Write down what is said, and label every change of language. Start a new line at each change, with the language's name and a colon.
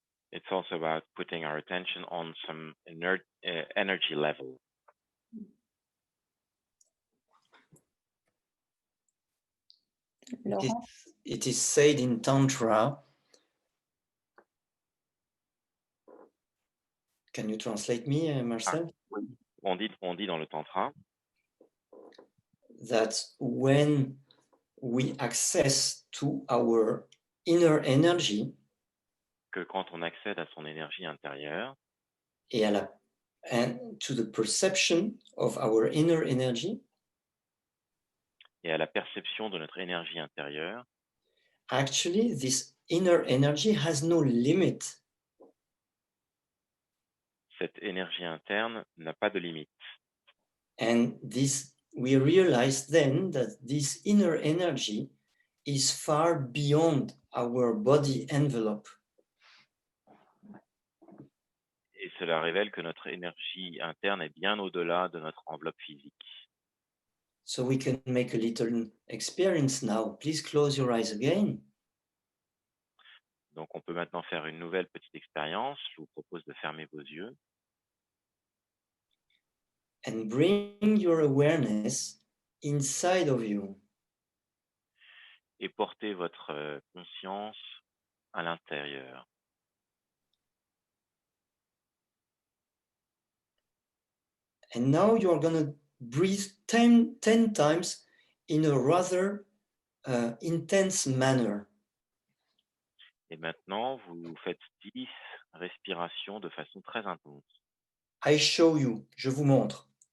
English: It's also about putting our attention on some energy level. Laurent? It is said in Tantra. Can you translate me, Marcel?
French: On dit dans le Tantra
English: that when we access to our inner energy,
French: que quand on accède à son énergie intérieure
English: and to the perception of our inner energy,
French: et à la perception de notre énergie intérieure,
English: actually this inner energy has no limit.
French: Cette énergie interne n'a pas de limite.
English: And we realize then that this inner energy is far beyond our body envelope.
French: Et cela révèle que notre énergie interne est bien au-delà de notre enveloppe physique.
English: So we can make a little experience now. Please close your eyes again.
French: Donc on peut maintenant faire une nouvelle petite expérience. Je vous propose de fermer vos yeux.
English: And bring your awareness inside of you.
French: Et portez votre conscience à l'intérieur.
English: And now you're going to breathe 10 times in a rather intense manner.
French: Et maintenant, vous faites 10 respirations de façon très intense.
English: I show you,
French: je vous montre.